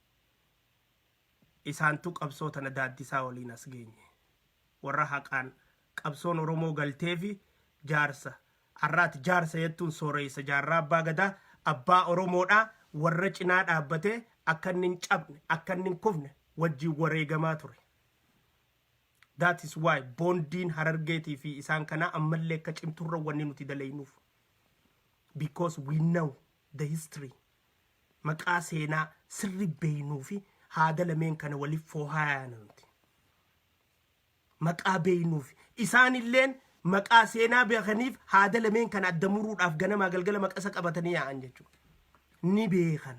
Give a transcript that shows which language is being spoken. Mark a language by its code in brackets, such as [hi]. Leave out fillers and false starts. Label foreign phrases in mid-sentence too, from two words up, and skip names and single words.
[om] Isaantu qabsoo tana daaddisaa waliin as geenye. Warra haqaan qabsoon Oromoo galtee fi jaarsa. Arraati jaarsa jettuun sooreessa jaarraa abbaa gadaa abbaa Oromoodha warra cinaa dhaabbatee akka inni hin cabne akka inni hin kufne wajjin wareegamaa ture. [en] That is why [om] boondiin Harargeetii fi isaan kana ammallee akka cimturra wanni nuti dalaynuuf. [en] Because we know the history. [om] Maqaa seenaa sirri beeynuu fi haada lameen kana waliif foohaayaa nuti. Maqaa beeynuu fi isaanilleen maqaa seenaa beekaniif haada lameen kana adda muruudhaaf ganamaa galgala maqasa qabatanii yaa'an jechuudha. Ni beekan.